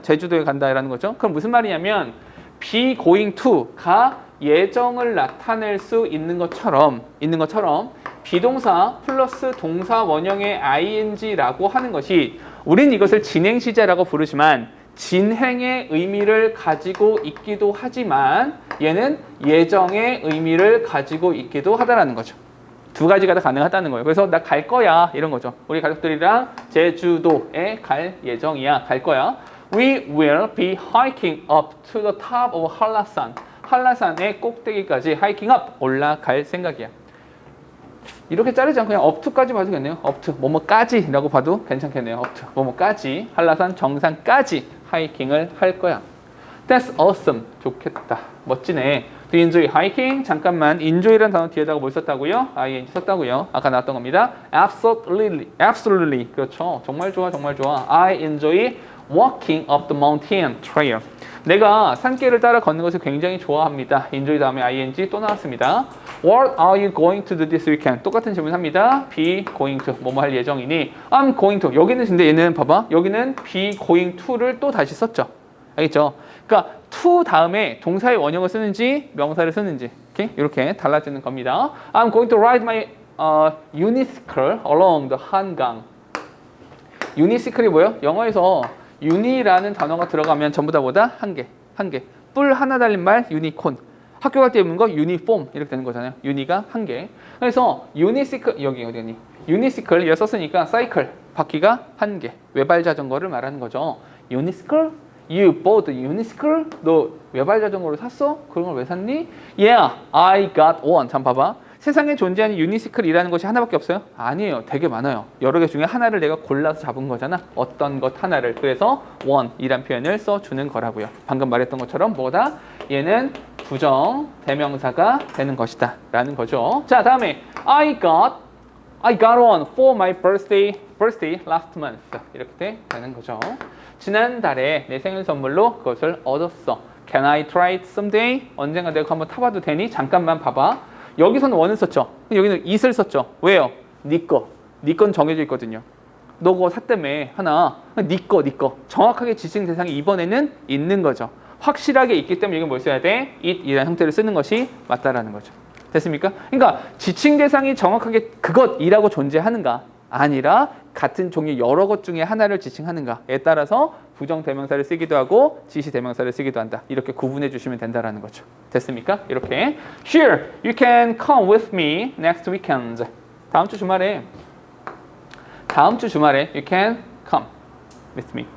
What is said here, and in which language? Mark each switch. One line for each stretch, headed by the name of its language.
Korean: 제주도에 간다라는 거죠. 그럼 무슨 말이냐면 be going to가 예정을 나타낼 수 있는 것처럼 비동사 플러스 동사 원형의 ing라고 하는 것이 우린 이것을 진행 시제라고 부르지만 진행의 의미를 가지고 있기도 하지만 얘는 예정의 의미를 가지고 있기도 하다라는 거죠. 두 가지가 다 가능하다는 거예요. 그래서 나 갈 거야 이런 거죠. 우리 가족들이랑 제주도에 갈 예정이야. 갈 거야.
English: We will be hiking up to the top of 한라산.
Korean: 한라산의 꼭대기까지
English: hiking up
Korean: 올라갈 생각이야. 이렇게 자르지 않고 그냥 up to까지 봐도 되겠네요. up to 뭐뭐까지라고 봐도 괜찮겠네요. up to 뭐뭐까지 한라산 정상까지 하이킹을 할 거야.
English: That's awesome.
Korean: 좋겠다. 멋지네.
English: Do you enjoy hiking?
Korean: 잠깐만. enjoy라는 단어 뒤에다가 뭘 썼다고요? ing 썼다고요. 아까 나왔던 겁니다.
English: Absolutely.
Korean: 그렇죠. 정말 좋아.
English: I enjoy walking up the mountain trail.
Korean: 내가 산길을 따라 걷는 것을 굉장히 좋아합니다. enjoy 다음에 ing 또 나왔습니다.
English: What are you going to do this weekend?
Korean: 똑같은 질문합니다. be going to 뭐뭐 할 예정이니
English: I'm going to
Korean: 여기는 근데 얘는 봐봐 여기는 be going to를 또 다시 썼죠. 알겠죠? 그러니까 to 다음에 동사의 원형을 쓰는지 명사를 쓰는지 이렇게 달라지는 겁니다.
English: I'm going to ride my unicycle along the 한강.
Korean: unicycle이 뭐예요? 영어에서 uni라는 단어가 들어가면 전부 다 뭐다? 한 개. 뿔 하나 달린 말 유니콘. 학교 갈 때 입는 거 유니폼 이렇게 되는 거잖아요. 유니가 한 개. 그래서 유니시클 여기 어디니? 유니시클 이거 썼으니까 사이클 바퀴가 한 개. 외발 자전거를 말하는 거죠. 유니시클?
English: You bought a unicycle?
Korean: 너 외발 자전거를 샀어? 그런 걸 왜 샀니?
English: Yeah, I got one.
Korean: 잠 봐봐. 세상에 존재하는 유니시클이라는 것이 하나밖에 없어요? 아니에요. 되게 많아요. 여러 개 중에 하나를 내가 골라서 잡은 거잖아. 어떤 것 하나를. 그래서 one이란 표현을 써주는 거라고요. 방금 말했던 것처럼 뭐다? 얘는 부정 대명사가 되는 것이다 라는 거죠. 자, 다음에
English: I got one for my birthday last month.
Korean: 이렇게 되는 거죠. 지난달에 내 생일 선물로 그것을 얻었어.
English: Can I try it someday?
Korean: 언젠가 내가 한번 타봐도 되니? 잠깐만 봐봐. 여기서는 원을 썼죠. 여기는 it을 썼죠. 왜요? 네 건 정해져 있거든요. 너 그거 샀다며 하나. 네 거. 정확하게 지칭 대상이 이번에는 있는 거죠. 확실하게 있기 때문에 이건 뭘 써야 돼? it이라는 형태를 쓰는 것이 맞다라는 거죠. 됐습니까? 그러니까 지칭 대상이 정확하게 그것이라고 존재하는가 아니라 같은 종류 여러 것 중에 하나를 지칭하는가에 따라서 부정 대명사를 쓰기도 하고 지시 대명사를 쓰기도 한다. 이렇게 구분해 주시면 된다라는 거죠. 됐습니까? 이렇게
English: Sure, you can come with me next weekend.
Korean: 다음 주 주말에
English: you can come with me.